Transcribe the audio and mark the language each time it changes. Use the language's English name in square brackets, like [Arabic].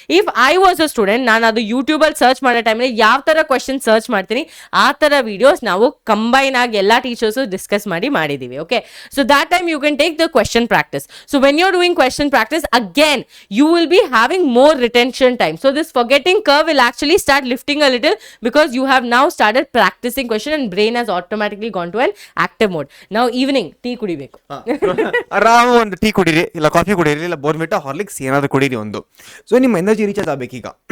[English] if I was a student, [Kannada] ನಾನು ಅದು YouTube ಅಲ್ಲಿ ಸರ್ಚ್ ಮಾಡೋ ಟೈಮಲ್ಲಿ ಯಾವ ತರ ಕ್ವಶನ್ ಸರ್ಚ್ ಮಾಡ್ತೀನಿ, ಆ ತರ ವಿಡಿಯೋಸ್ ನಾವು ಕಂಬೈನ್ ಆಗಿ ಎಲ್ಲಾ ಟೀಚರ್ಸ್ ಡಿಸ್ಕಸ್ ಮಾಡಿದೀವಿ. [English] Okay, so that time you can take the question practice. So when you are doing question practice, again you will be having more retention time. So this forgetting curve will actually start lifting a little because you have now started practicing question and brain has automatically gone to an active mode. Now evening tea [Kannada] ಕುಡಿಬೇಕು. ಆರಾಮ ಒಂದು tea ಕುಡೀರಿ, ಇಲ್ಲ coffee ಕುಡೀರಿ, ಇಲ್ಲ Bournvita, Horlicks ಏನಾದ್ರು ಕುಡೀರಿ ಒಂದು. ಸೊ ನಿಮ್ಮ ಎನರ್ಜಿ ರೀಚಾರ್ಜ್ ಆಗ್ಬೇಕೀಗ.